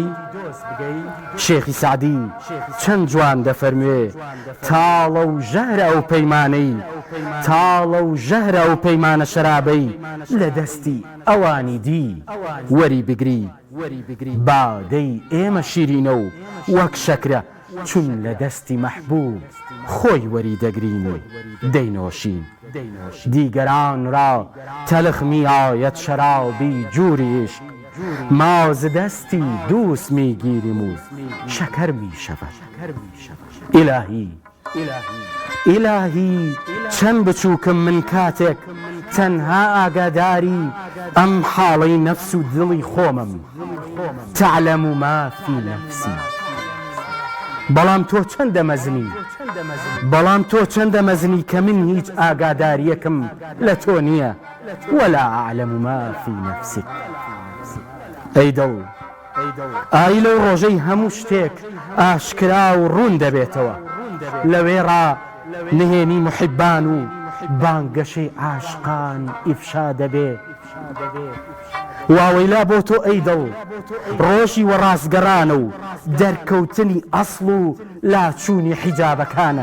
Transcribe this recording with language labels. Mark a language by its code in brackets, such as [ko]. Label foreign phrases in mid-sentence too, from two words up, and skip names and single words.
[ckb] شێخی سعدی چەند جوان دەفەرموێ تاڵە و ژەهرە ئەو پەیمانەی، تاڵە و ژەهرە ئەو پەیمانە شەرابەی لە دەستی ئەوانی دی وەری بگری. بادەی ئێمە شیرینە و وەک شەکرە چون لە دەستی مەحبوب خۆی وەری دەگرین و دەینۆشین. [fa] دیگەران را تەلخ میایەت شەرابی جووری عشق، ما ز دەستی دووس میگیریم و شەکەر میشەوە. [ckb] ئیلاهی ئیلاهی چەند بچووکم من کاتێک تەنها ئاگاداری ئەم حاڵەی نەفس و دڵی خۆمم، [ar] تعلەم ما فی نەفسی. [ckb] بەڵام تۆ چەندە مەزنی، بەڵام تۆ چەندە مەزنی کە من هیچ ئاگاداریەکم لە تۆ نییە. [ar] ولا ئەعلەم ما فی نەفسیک. [ckb] ئەی دڵ ئای لەو ڕۆژەی هەموو شتێک ئاشکرا و ڕوون دەبێتەوە، لەوێڕا نهێنی محیبان و بانگەشەی عاشقان ئیفشا دەبێ. واوەیلا بۆ تۆ ئەی دڵ ڕۆژی وەڕاستگەڕانە و دەرکەوتنی ئەسڵ و لاچوونی حیجابەکانە.